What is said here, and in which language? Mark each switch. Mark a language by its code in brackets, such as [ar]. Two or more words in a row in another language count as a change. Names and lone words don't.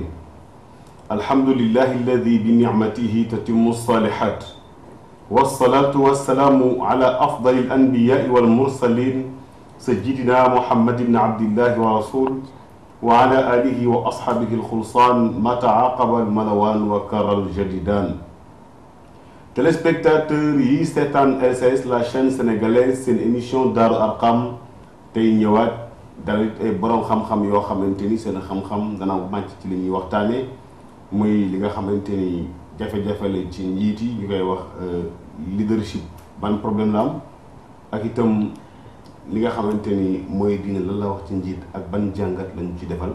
[ar] الحمد لله الذي بنعمته تتم الصالحات، والصلاة والسلام على أفضل الأنبياء والمرسلين سيدنا محمد بن عبد الله ورسوله وعلى آله وأصحابه الخلصان ما تعاقب الملوان وكرر الجديدان. [wo] Téléspectateurs yi seetaan LCS [fr] la chaîne sénégalaise, [wo] seen émission Daaru Arqam tey ñëwaat dalit ay borom xam-xam yoo xamante ni seen xam-xam dana màcc ci li ñuy waxtaanee muy li nga xamante ni jafe-jafe la ci njiit yi ñu koy wax leadership, ban problème la am ak itam li nga xamante ni mooy diine lan la wax ci njiit ak ban jàngat lañu ci defal.